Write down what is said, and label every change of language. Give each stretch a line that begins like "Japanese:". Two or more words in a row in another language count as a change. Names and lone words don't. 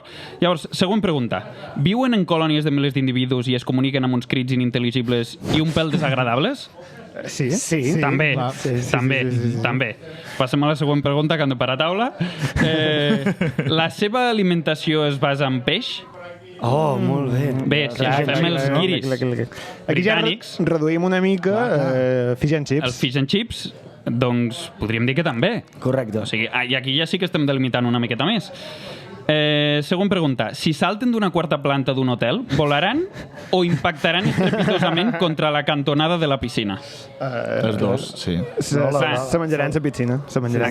Catalan: Llavors, següent pregunta. Viuen en colònies de milers d'individus i es comuniquen amb uns crits inintel·ligibles i un pèl desagradables? Sí? Sí. També, clar. també. Passem a la següent pregunta, que han de parar a taula. La seva alimentació es basa en peix? Oh, molt bé. Bé, si ens fem els guiris Aquí ja britànics, reduïm una mica
English: fish and chips.
Catalan: els
English: fish and chips,
Catalan: doncs podríem dir que també. Correcte. O sigui, i aquí ja sí que estem delimitant una miqueta més. Següent pregunta. Si salten d'una quarta planta d'un hotel, volaran o impactaran estrepitosament contra la cantonada de la piscina? Els dos, sí. Se menjaran la piscina. Se menjaran